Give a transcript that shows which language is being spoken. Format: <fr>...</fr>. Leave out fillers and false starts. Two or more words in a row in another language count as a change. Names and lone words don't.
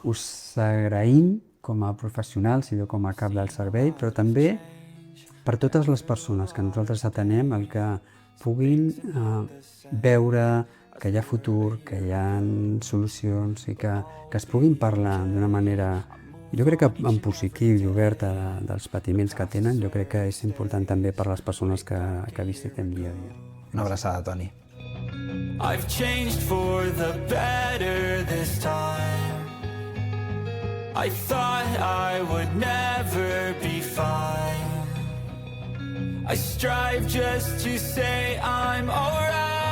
<ca>Us agraïm com a professionals i jo com a cap del servei, però també per totes les persones que nosaltres atenem, el que puguin veure que hi ha futur, que hi ha solucions i que es puguin parlar d'una manera, jo crec que en positiu i oberta dels patiments que tenen, jo crec que és important també per les persones que visitem dia a dia. Una abraçada, Toni.</ca> <en>I've changed for the better this time. I thought I would never be fine. I strive just to say I'm alright.</en>